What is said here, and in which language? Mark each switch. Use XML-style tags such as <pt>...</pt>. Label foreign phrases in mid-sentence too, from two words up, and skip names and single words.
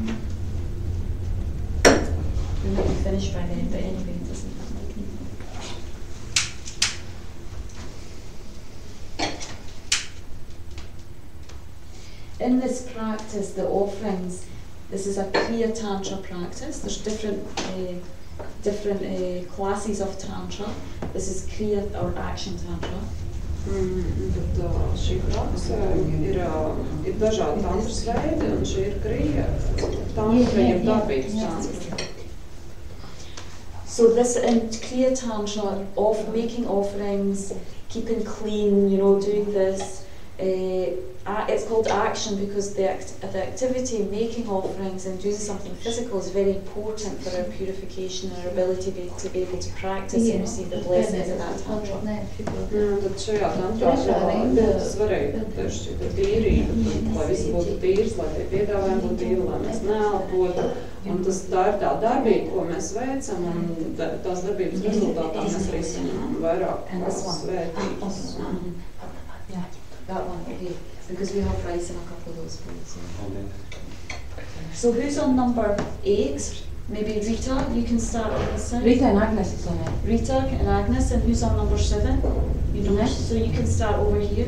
<en>We might be finished by then, but anyway, it doesn't have like anything. In this practice, the offerings, this is a Kriya Tantra practice. There's different classes of Tantra. This is Kriya or Action Tantra.</en> <lv>Bet šī prakse ir dažādi tantras veidi, un šī ir Kriya tantra, jeb dabības tantra.</lv> <en>So this in Kriya Tantra, making offerings, keeping clean, doing this. It's called action because the activity making offerings and doing something physical is very important for our purification and our ability to be able to practice and receive the blessings of that tantra.</en> <lv>Tad šajā tantrā ļoti svarīgi šī tīrība, lai viss būtu tīrs, lai tie piedāvājumi būtu tīri, lai mēs neelpotu. Un tā ir tā darbība, ko mēs veicam, un tās darbības rezultātā mēs arī saņemam vairāk svētības.</lv> <en>That one, okay, because we have rice in a couple of those bowls. So who's on number 8? Maybe Rita, you can start on this side. Rita and Agnes is on it. Rita and Agnes, and who's on number 7? You know, so you can start over here.</en>